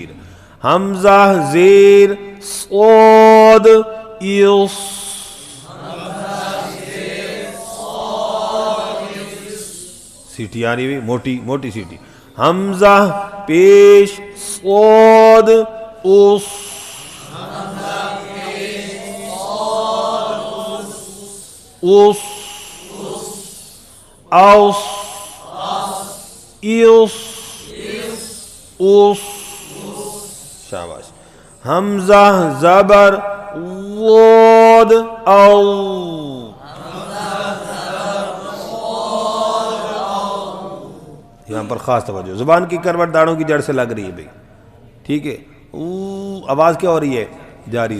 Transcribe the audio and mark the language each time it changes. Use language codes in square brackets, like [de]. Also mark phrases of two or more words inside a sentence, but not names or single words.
[ur] حمزہ زیر صاد ایوس. سیٹی آ رہی ہے موٹی موٹی سیٹی. حمزہ پیش صاد اوس. اوس. اوس. ایوس. اوس. شاباش. حمزہ زبر واد او. یہاں پر خاص توجہ، زبان کی کروٹ داڑھوں کی جڑ سے لگ رہی ہے بھائی. ٹھیک ہے. آواز کیا ہو رہی ہے؟ جاری.